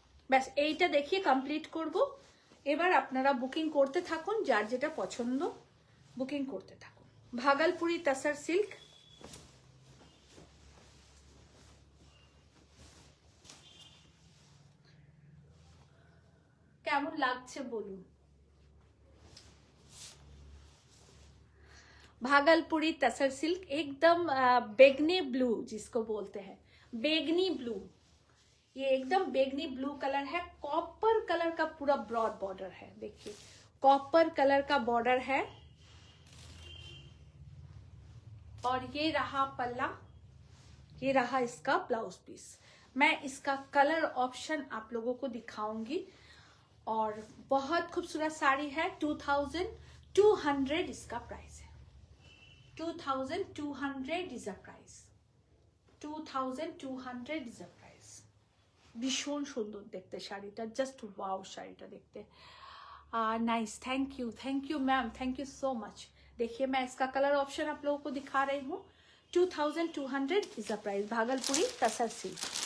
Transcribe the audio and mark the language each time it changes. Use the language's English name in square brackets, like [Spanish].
[Bangla] ব্যাস এইটা দেখিয়ে কমপ্লিট করব। এবার আপনারা বুকিং করতে থাকুন, যার যেটা পছন্দ বুকিং করতে থাকুন। ভাগলপুরি তাসার সিল্ক কেমন লাগছে বলুন। [Hindi] भागलपुरी तसर सिल्क एकदम बेगनी ब्लू जिसको बोलते हैं, बेगनी ब्लू, ये एकदम बेगनी ब्लू कलर है। कॉपर कलर का पूरा ब्रॉड बॉर्डर है, देखिए कॉपर कलर का बॉर्डर है। और ये रहा पल्ला, ये रहा इसका ब्लाउज पीस। मैं इसका कलर ऑप्शन आप लोगों को दिखाऊंगी। और बहुत खूबसूरत साड़ी है। 2200 इसका प्राइस है। [English] 2200 is a price। 2200 is a price। [Bangla] ভীষণ সুন্দর দেখতে শাড়িটা, জাস্ট ওয়াও শাড়িটা দেখতে। [Hindi] Nice, thank you ma'am, thank you so much. देखिए मैं इसका कलर ऑप्शन आप लोगों को दिखा रही हूँ। 2200 [English] Is a price. [Hindi] Bhagalpuri tasar silk.